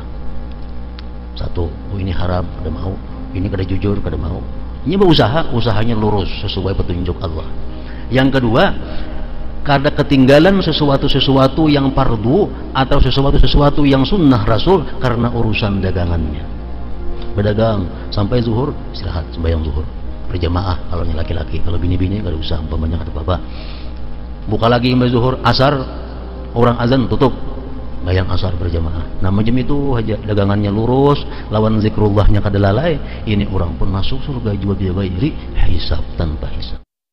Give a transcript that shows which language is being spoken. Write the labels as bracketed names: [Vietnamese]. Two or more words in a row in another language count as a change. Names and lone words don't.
[Banjar] Satu, ini haram, kada mau. Ini kada jujur, kada mau. Ini berusaha, usahanya lurus sesuai petunjuk Allah. Yang kedua, kada ketinggalan sesuatu yang fardu atau sesuatu yang sunnah Rasul karena urusan dagangannya. Berdagang sampai zuhur, istirahat sembahyang zuhur berjamaah kalau laki-laki. Kalau bini-bini kada usah, umpamanya kada apa-apa. Buka lagi sampai zuhur, asar orang azan tutup, bayang asar berjamaah. Nah, macam itu aja, dagangannya lurus, lawan zikrullahnya kada lalai, ini orang pun masuk surga juga [Arabic] بغير حساب, [Banjar] tanpa hisab.